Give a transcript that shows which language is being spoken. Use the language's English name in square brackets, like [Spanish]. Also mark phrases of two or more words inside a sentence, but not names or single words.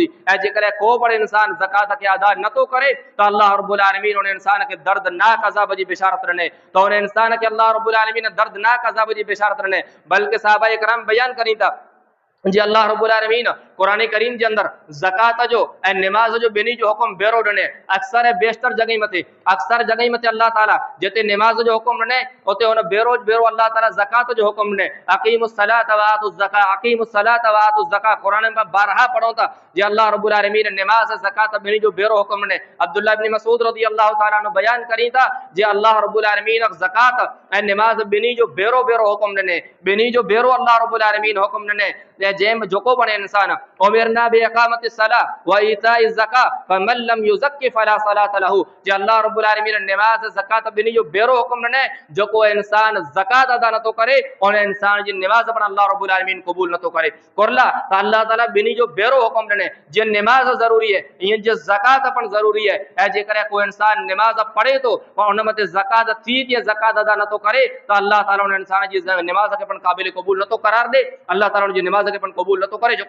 [Sindhi] ऐं जेकॾहिं को पण इंसान ज़कात खे अदा नथो करे त अल्लाह रब्बुल आलमीन उन इंसान खे दर्दनाक अज़ाब जी बिशारत ॾिने, त उन इंसान खे अल्लाह रब्बुल आलमीन दर्दनाक अज़ाब जी बिशारत ॾिने। बल्कि सहाबा इकराम बयान करी था जी अल्लाह रब्बुल आलमीन कुरान करीम के अंदर ज़कात जो ऐं निमाज़ जो ॿिन्ही जो हुकुम बेरो ॾिने। अक्सर बेशतर जगह मथे अल्लाह ताला जिते निमाज़ जो हुकुम ॾिने उते हुन बेरो अल्लाह ताला ज़कात जो हुकुम ॾिने। [Arabic] أقيموا الصلاة وآتوا الزكاة [Sindhi] कुरान में 12 पढ़ो था जी अल्लाह रब्बुल आलमीन निमाज़ ज़कात ॿिन्ही जो बेरो हुकुम ॾिने। अब्दुल्लाह इब्न मसूद [Arabic] رضي الله تعالى عنه [Sindhi] बयान करी था जी अल्लाह रब्बुल आलमीन ज़कात ऐं निमाज़ ॿिन्ही जो बेरो हुकुम ॾिने, ॿिन्ही जो बेरो अल्लाह रब्बुल आलमीन हुकुम ॾिने। जंहिं जेको पण इंसान [Arabic] أمرنا بإقام الصلاة وإيتاء الزكاة فمن لم يزك فلا صلاة له, [Sindhi] जे अल्लाह रब्बुल आलमीन निमाज़ ज़कात ॿिन्ही जो बेरो हुकुम ॾिने। जेको इंसान ज़कात अदा नथो करे उन इंसान जी निमाज़ पण अल्लाह रब्बुल आलमीन क़बूल नथो करे। कुरला त अल्लाह ताला ॿिन्ही जो बेरो हुकुम ॾिने, जे निमाज़ ज़रूरी है ईअं जे ज़कात पण ज़रूरी है। ऐं जेकॾहिं कोई इंसान निमाज़ पढ़े थो पर उन मथे ज़कात थी थी ज़कात अदा नथो करे त अल्लाह ताला उन इंसान जी निमाज़ खे पण क़ाबिल क़बूल नथो करार ॾे, अल्लाह ताला उनजी निमाज़ खे पण क़बूल नथो करे।